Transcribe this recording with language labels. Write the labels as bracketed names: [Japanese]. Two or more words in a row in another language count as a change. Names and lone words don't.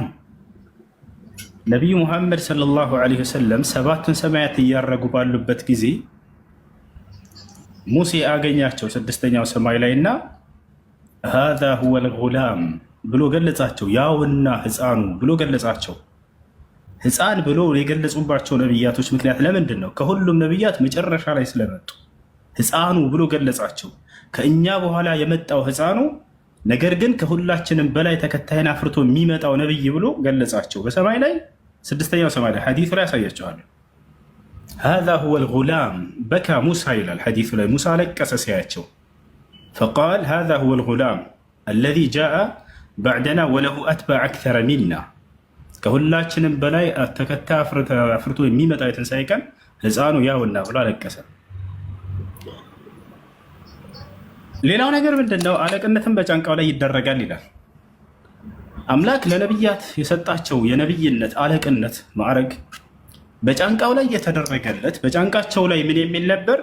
[Amharic] ነቢዩ ሙሐመድ [Arabic] صلى الله عليه وسلم [Amharic] ሰባቱን ሰማያት እያረጉ ባሉበት ጊዜ ሙሴ አገኛቸው ስድስተኛው ሰማይ ላይ እና [Arabic] هذا هو الغلام [Amharic] ብሎ ገለጻቸው። ያውና ሕፃኑ ብሎ ገለጻቸው። ሕፃን ብሎ የገለጹባቸው ነቢያቶች ምክንያት ለምንድን ነው? ከሁሉም ነቢያት መጨረሻ ላይ ስለመጡ ሕፃኑ ብሎ ገለጻቸው። ከእኛ በኋላ የመጣው ሕፃኑ ነገር ግን ከሁላችንም በላይ ተከታይን አፍርቶ የሚመጣው ነብይ ብሎ ገለጻቸው። በሰማይ ላይ ስድስተኛው ሰማይ ላይ ሐዲሱ ላይ ያሳያቸዋል። [Arabic] هذا هو الغلام بكى موسى [Amharic] ይላል ሐዲሱ ላይ። ሙሳ ለቀሰ ሲያያቸው። [Arabic] فقال هذا هو الغلام الذي جاء بعدنا وله أتباع أكثر منا [Amharic] ከሁላችንም በላይ ተከታይ አፍርቶ የሚመጣው የትንሣኤ ቀን ሕፃኑ ያውና ብሎ ለቀሰ። ሌላው ነገር ምንድነው? አለቅነትም በጫንቃው ላይ ይደረጋል ይላል። አምላክ ለነብያት የሰጣቸው የነብይነት አለቅነት ማዕረግ በጫንቃው ላይ የተደረገለት በጫንቃቸው ላይ ምን የሚል ነበር?